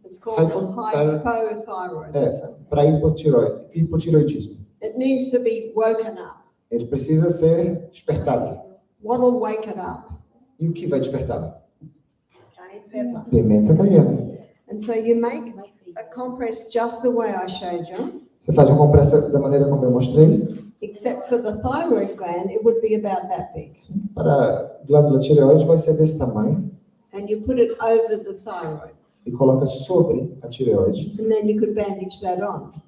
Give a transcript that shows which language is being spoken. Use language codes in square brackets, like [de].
[en] It's called hypothyroid. [pt] Para hipotireoidismo. [en] It needs to be woken up. [pt] Ele precisa ser despertado. [en] What will wake it up? [pt] E o que vai despertá-lo? [en] Cayenne pepper. [pt] Pimenta caiena. [en] And so you make a compress just the way I showed you, [pt] Você faz uma compressa da maneira como eu mostrei. [en] except for the thyroid gland, it would be about that big. [pt] Para a glândula tireoide vai ser desse tamanho. [en] And you put it over the thyroid. [pt] E coloca sobre a tireoide. [en] And then you could bandage that on.